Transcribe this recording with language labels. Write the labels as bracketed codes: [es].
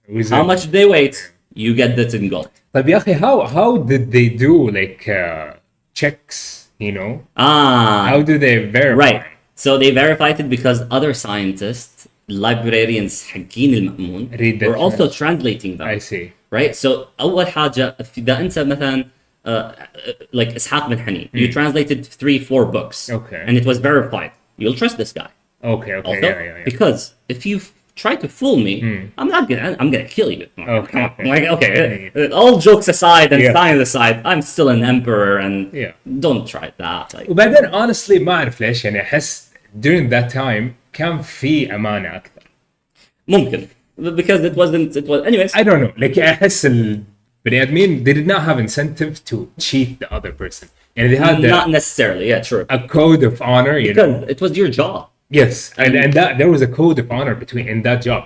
[en] How much did they wait? You get that in gold. [ar] طيب يا أخي, [en] how did they do like checks, you know? How do they verify? Right. So they verified it because other scientists, librarians [ar] حقين المأمون, [en] were also translating them. I see. Right. So [ar] أول حاجة إذا أنت مثلا [en] like إسحاق بن حنين, you translated 3-4 books. Okay. And it was verified. You'll trust this guy. Okay. Also, Yeah. because if you try to fool me, I'm gonna kill you. Okay. Like, okay, all jokes aside and Yeah. science aside, I'm still an emperor, and Yeah. don't try that. Like, [ar] وبعدين honestly ما أعرف ليش, يعني أحس [en] during that time [ar] كان في أمانة أكثر. [en] ممكن because it was anyways. I don't know, like [ar] أحس البني آدمين [en] they did not have incentive to cheat the other person. And they had Not necessarily, yeah, true. a code of honor, you know. Because it was your job. Yes, and that there was a code of honor in that job.